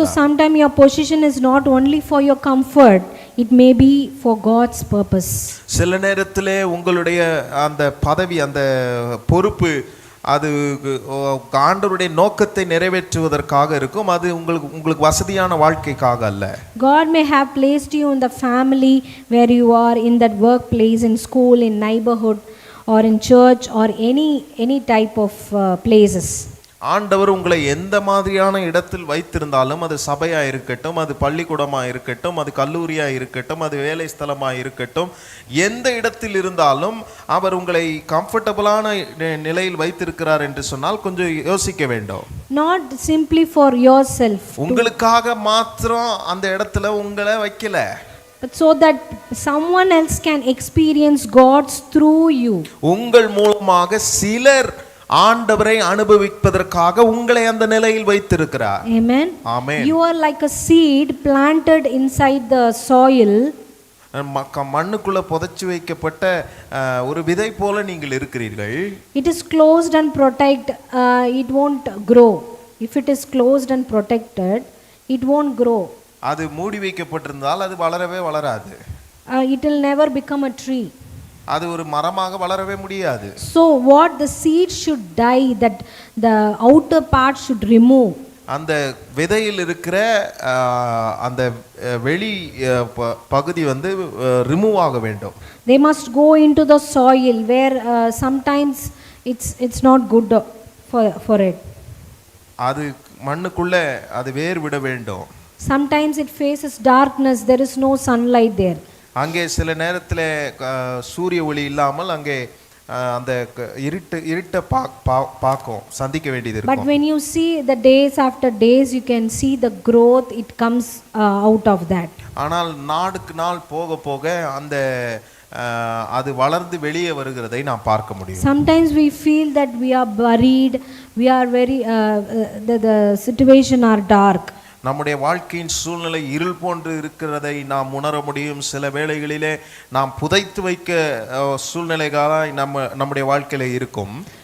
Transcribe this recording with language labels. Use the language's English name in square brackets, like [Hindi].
[English] So sometimes your position is not only for your comfort, it may be for God's purpose. [Tamil] சில நேரத்திலே உங்களுடைய அந்த பதவி, அந்த பொறுப்பு, அது ஆண்டவருடைய நோக்கத்தை நிறைவேற்றுவதற்காக இருக்கும். அது உங்களுக்கு வசதியான வாழ்க்கைக்காக அல்ல. [English] God may have placed you in the family where you are, in that workplace, in school, in neighborhood, or in church, or any type of places. [Tamil] ஆண்டவர் உங்களை எந்த மாதிரியான இடத்தில் வைத்திருந்தாலும், அது சபையா இருக்கட்டும், அது பள்ளிக்கூடமா இருக்கட்டும், அது கல்லூரியா இருக்கட்டும், அது வேலை ஸ்தலமா இருக்கட்டும், எந்த இடத்தில் இருந்தாலும் அவர் உங்களை கம்ஃபர்டபுளான நிலையில் வைத்திருக்கிறார் என்று சொன்னால் கொஞ்சம் யோசிக்க வேண்டும். [English] Not simply for yourself, [Tamil] உங்களுக்காக மாத்திரம் அந்த இடத்துல உங்களை வைக்கல, [English] but so that someone else can experience God's through you. [Tamil] உங்கள் மூலமாக சிலர் ஆண்டவரை அனுபவிப்பதற்காக உங்களை அந்த நிலையில் வைத்திருக்கிறார். [English] Amen. Amen. You are like a seed planted inside the soil. [Tamil] மண்ணுக்குள்ள புதைச்சு வைக்கப்பட்ட ஒரு விதை போல நீங்கள் இருக்கிறீர்கள். [English] It is closed and protected. It won't grow. If it is closed and protected, it won't grow. [Tamil] அது மூடி வைக்கப்பட்டிருந்தால் அது வளரவே வளராது. [English] It will never become a tree. [Tamil] அது ஒரு மரமாக வளரவே முடியாது. [English] So what the seed should die, that the outer part should remove. [Tamil] அந்த விதையில் இருக்கிற அந்த வெளி பகுதி வந்து ரிமூவ் ஆக வேண்டும். [English] They must go into the soil where sometimes it's not good for it. [Tamil] அது மண்ணுக்குள்ள அது வேர் விட வேண்டும். [English] Sometimes it faces darkness, there is no sunlight there. [Tamil] அங்கே சில நேரத்தில் சூரிய ஒளி இல்லாமல் அங்கே அந்த இருட்ட பார்க்கும் சந்திக்க வேண்டியது இருக்கும். [English] But when you see the days after days, you can see the growth, it comes out of that. [Tamil] ஆனால் நாளுக்கு நாள் போக போக அந்த அது வளர்ந்து வெளியே வருகிறதை நாம் பார்க்க முடியும். [English] Sometimes we feel that we are buried, we are very the situation are dark. [Tamil] நம்முடைய வாழ்க்கையின் சூழ்நிலை இருள் போன்று இருக்கிறதை நாம் உணர முடியும். சில வேளைகளிலே நாம் புதைத்து வைக்க சூழ்நிலைகளாய் நம்முடைய வாழ்க்கையில இருக்கும்.